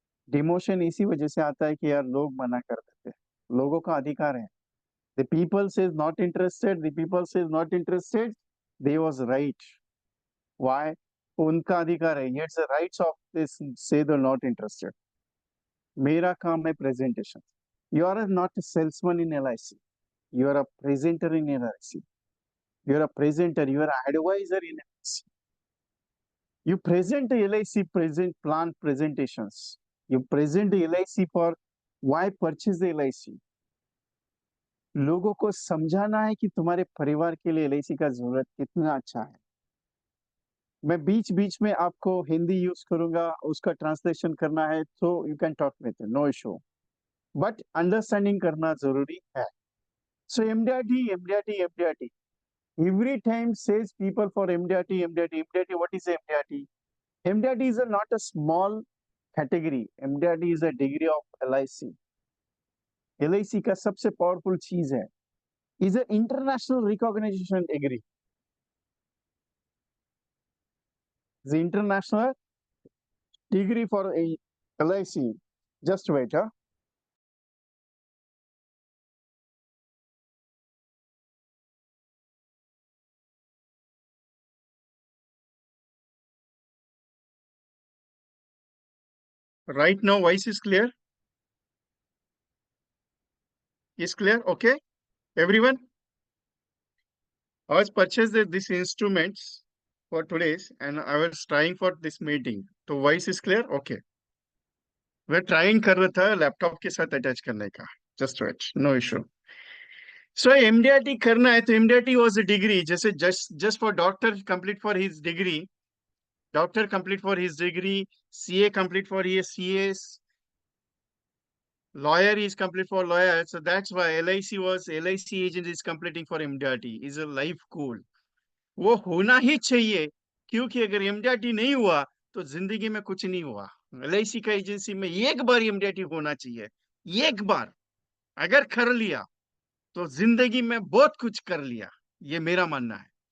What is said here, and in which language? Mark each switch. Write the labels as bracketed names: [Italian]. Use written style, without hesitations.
[Hindi] Demotion इसी वजह से आता है कि यार लोग मना कर देते हैं। लोगों का अधिकार है। [English] The people says not interested, the people says not interested, they was right. Why? [Hindi] उनका अधिकार है, [English] It's the rights of this say they not interested. [Hindi] मेरा काम है presentation. [English] You are not a salesman in LIC, you are a presenter in LIC. You are a presenter, you are an advisor in LIC. You present LIC present plan presentations. You present LIC for why purchase the LIC. [Hindi] लोगों को समझाना है कि तुम्हारे परिवार के लिए LIC का जरूरत कितना अच्छा है। मैं बीच बीच में आपको हिंदी यूज करूंगा, उसका ट्रांसलेशन करना है तो [English] you can talk with, no issue, but understanding [Hindi] करना जरूरी है। [English] So MDRT MDRT MDRT, every time says people for MDRT, MDRT, MDRT. What is MDRT? MDRT is not a small category. MDRT is a degree of LIC. [Hindi] LIC का सबसे powerful चीज है, [English] is a international recognition degree. The international degree for a LIC. Just wait, huh? Right now, voice is clear. Is clear? Okay, everyone. I was purchased this instruments for today's, and I was trying for this meeting. So voice is clear? Okay. [Hindi] मैं trying कर रहा था laptop के साथ attach करने का। [English] Just wait, no issue. So MDRT करना है तो एमडीआरटी वाज अ डिग्री, जैसे just for doctor complete for his degree, doctor complete for his degree, CA complete for his CA, lawyer is complete for lawyer. So that's why LIC agent is completing for MDRT is a life goal. [Hindi] वो होना ही चाहिए, क्योंकि अगर MDRT नहीं हुआ तो जिंदगी में कुछ नहीं हुआ। LIC का एजेंसी में एक बार इम्यूनिटी होना चाहिए, एक बार। अगर कर लिया तो जिंदगी में बहुत कुछ कर लिया, ये मेरा मानना है।